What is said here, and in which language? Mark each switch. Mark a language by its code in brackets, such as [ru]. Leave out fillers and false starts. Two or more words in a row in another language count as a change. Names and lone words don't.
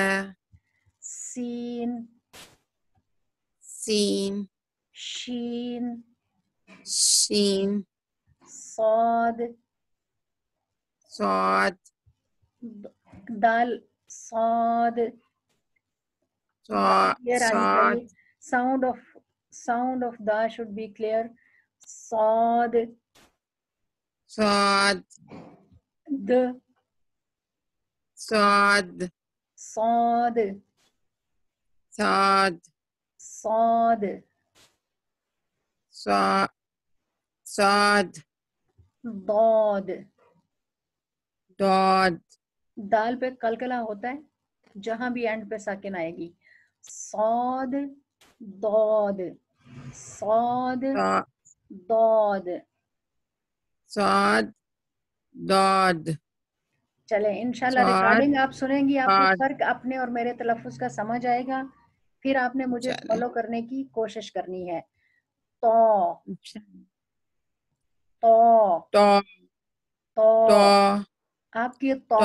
[ar] سین sin, شین shin, صاد sad, دال صاد sa, [ur] clear آنی [ar] sad, [en] چاہیے sound of دا should be clear صاد [ar] sad, د sad, صاد sad, صاد sa, sad, ضاد dad, [ur] دال پہ قلقلہ ہوتا ہے جہاں بھی اینڈ پہ ساکن آئے گی [ar] صاد ضاد صاد sa, ضاد sad, dad, [ur] چلیں انشاءاللہ [ar] صاد [ur] ریکارڈنگ آپ سنیں گی آپ کو [ar] ضاد. [ur] فرق اپنے اور میرے تلفظ کا سمجھ آئے گا پھر آپ نے مجھے چلیں. فالو کرنے کی کوشش کرنی ہے تو تو to, تو to, آپ کی تو